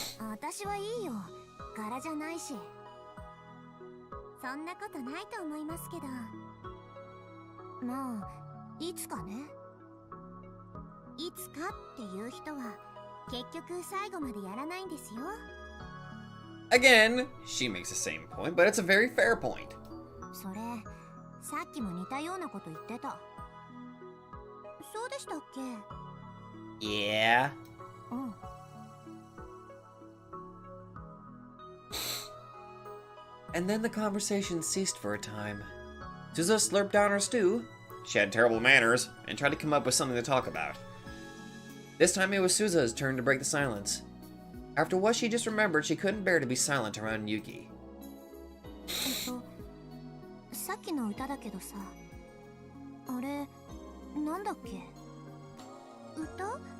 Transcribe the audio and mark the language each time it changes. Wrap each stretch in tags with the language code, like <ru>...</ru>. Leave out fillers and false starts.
<ja>私はいいよ。柄じゃないし。そんなことないと思いますけど。まあ、いつかね。いつかっていう人は結局最後までやらないんですよ。</ja> <en>Again, she makes the same point, but it's a very fair point.</en> <ja>それ、さっきも似たようなこと言ってた。そうでしたっけ？</ja> <en>Yeah.</en> <ja>うん。</ja> <en>And then the conversation ceased for a time. Suzuha slurped down her stew. She had terrible manners and tried to come up with something to talk about. This time it was Suzuha's turn to break the silence. After what she just remembered, she couldn't bear to be silent around Yuki.</en> <ja>さっきの歌だけどさ、あれ、なんだっけ？歌？</ja>